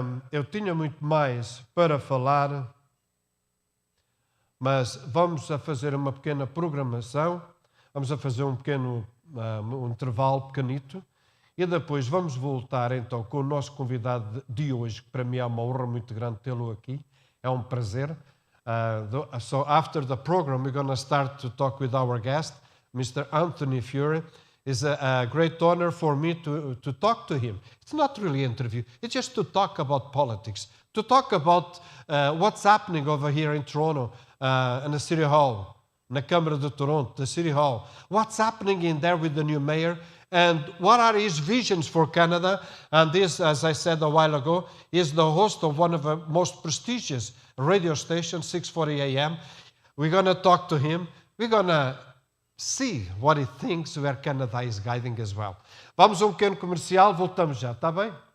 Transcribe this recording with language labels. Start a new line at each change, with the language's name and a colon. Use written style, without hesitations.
Portuguese: Eu tinha muito mais para falar, mas vamos a fazer uma pequena programação, vamos a fazer um pequeno um intervalo pequenito e depois vamos voltar então com o nosso convidado de hoje, que para mim é uma honra muito grande tê-lo aqui, é um prazer.
English: So after the program, we're going to start to talk with our guest, Mr. Anthony Fury. It's a great honor for me to talk to him. It's not really an interview. It's just to talk about politics, to talk about what's happening over here in Toronto, in the City Hall,
Portuguese: na Câmara de Toronto,
English: the City Hall. What's happening in there with the new mayor, and what are his visions for Canada? And this, as I said a while ago, is the host of one of the most prestigious radio stations, 6:40 a.m. We're going to talk to him. We're going to see what he thinks where Canada is guiding as well.
Portuguese: Vamos a um pequeno comercial, voltamos já, está bem?